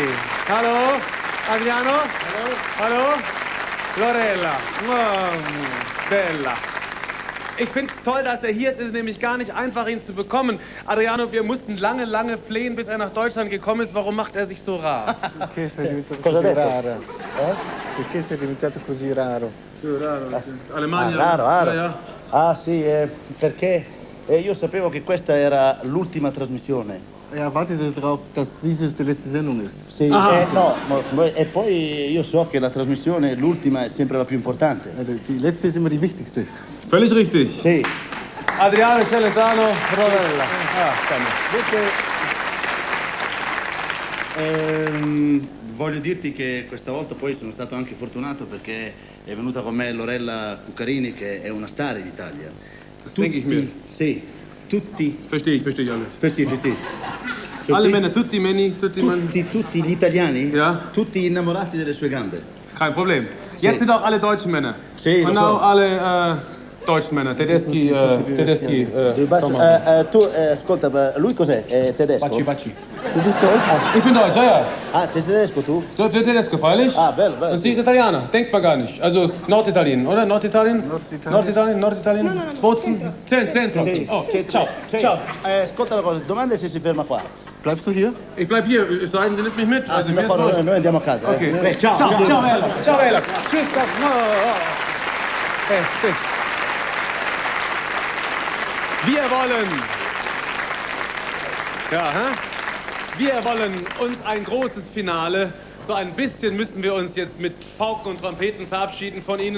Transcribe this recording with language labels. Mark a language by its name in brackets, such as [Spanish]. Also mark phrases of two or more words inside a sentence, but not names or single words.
[German] Hallo, Adriano. Hallo. [Italian] Lorella. Oh, bella. [German] Ich finde es toll, dass er hier ist. Es ist nämlich gar nicht einfach, ihn zu bekommen. Adriano, wir mussten lange, lange flehen, bis er nach Deutschland gekommen ist. Warum macht er sich so rar? [Italian] Perché sei diventato così raro? Perché sei diventato così raro? [Spanish] Alemania. [Italian] Raro. [German] Ja. [Italian] Ah sì, perché io sapevo che questa era l'ultima trasmissione. [German] Er wartete darauf, dass dieses die letzte Sendung ist. [Italian] Sì, e poi io so che la trasmissione, l'ultima, è sempre la più importante. [German] Die letzte ist immer die wichtigste. Völlig richtig. [Italian] Sì. Adriano Celentano, Rovella. Voglio dirti che questa volta poi sono stato anche fortunato perché è venuta con me Lorella Cuccarini, che è una star in Italia. [German] Das denke ich mir. [Italian] Sì, tutti. [German] Verstehe ich alles. Verstehe. Alle Männer, [Italian] tutti gli italiani? [German] Ja. [Italian] Tutti innamorati delle sue gambe. [German] Kein Problem. Jetzt sind auch alle deutschen Männer. [Italian] Sì, [German] Und auch alle deutschen Männer. [Italian] Tedeschi. Tu, ascolta, lui cos'è? È tedesco? Baci. [German] Du bist Deutsch? Ich bin Deutsch, ja. [Italian] Ah, sei tedesco tu? [German] So, ich bin Tedesco, freilich. [Italian] Ah, bello. [German] Und sie ist Italiener. Denkt man gar nicht. Also Norditalien, oder? Norditalien? Bozen? 10 Flotten. [Italian] Oh, ciao. Ascolta una cosa, domanda se si ferma qua. [German] Bleibst du hier? Ich bleib hier, es sei denn, Sie nimmt mich mit. Also, mir ist wurscht. [Italian] Noi andiamo a casa. Okay. Ciao, Ella. Ciao, Ella. [German] Tschüss. Wir wollen uns ein großes Finale. So ein bisschen müssen wir uns jetzt mit Pauken und Trompeten verabschieden von Ihnen.